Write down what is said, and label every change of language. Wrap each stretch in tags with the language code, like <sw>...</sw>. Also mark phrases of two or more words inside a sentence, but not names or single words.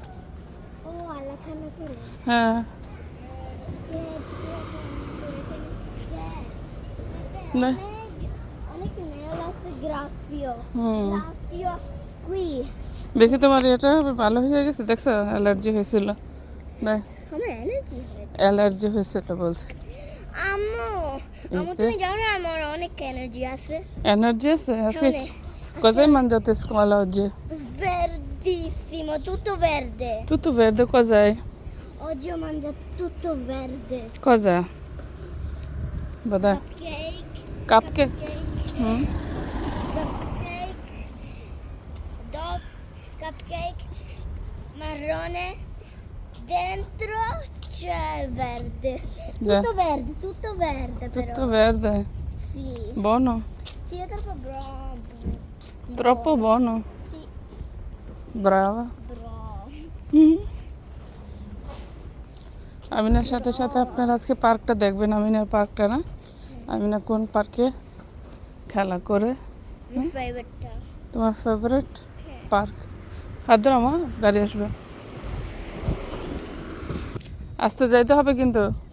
<bn>হ্যাঁ, না দেখি তোমার এটা ভালো হয়ে গেছে, দেখছো? অ্যালার্জি হয়েছিল, দেখ অ্যালার্জি হয়েছিল বলছে। তুমি জানো আমার অনেক এনার্জি আছে। এনার্জি আছে আজকে?</bn> <it>Cos'hai mangiato a scuola oggi? Verdissimo, tutto verde. Tutto verde, cos'hai? Oggi ho mangiato tutto verde. Cosa? Vada. Cupcake. Cupcake? Cupcake. Cupcake marrone. Dentro c'è verde. Tutto verde, tutto verde però. Tutto verde. Sì. Buono? Sì, è troppo bravo. Troppo buono. Sì, Brava. bravo.</it> <bn>আমিনার সাথে সাথে আপনারা আজকে পার্কটা দেখবেন। আমিনার পার্কটা না, আমিনা কোন পার্কে খেলা করে।</bn> <en>My favorite.</en> <bn>তোমার ফেভারিট পার্ক? হাত আমার গাড়ি আসবে, আসতে যাইতে হবে কিন্তু।</bn>